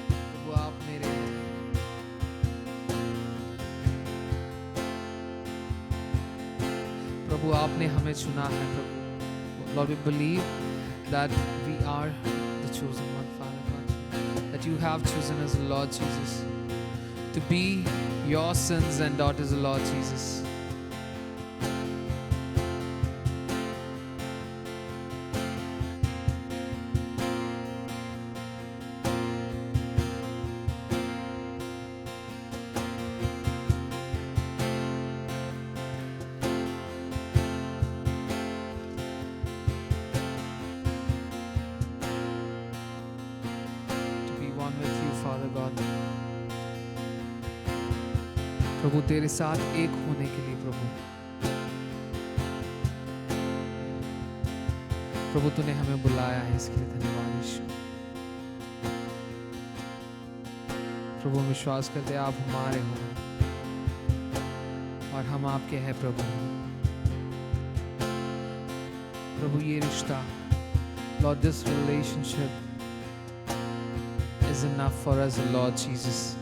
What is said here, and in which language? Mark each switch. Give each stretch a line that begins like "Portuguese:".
Hindi: प्रभु आप मेरे हैं। प्रभु आपने हमें चुना है प्रभु।
English: Lord, we believe that we are the chosen one, Father God. That you have chosen us, Lord Jesus, to be your sons and daughters, Lord Jesus. To be one with you, Father God.
Hindi: प्रभु तेरे साथ एक होने के लिए प्रभु तूने हमें बुलाया है, इसके लिए धन्यवाद यीशु। प्रभु हम विश्वास करते हैं आप हमारे हो और हम आपके हैं प्रभु। प्रभु ये रिश्ता,
English: Lord, this relationship is enough for us, Lord Jesus.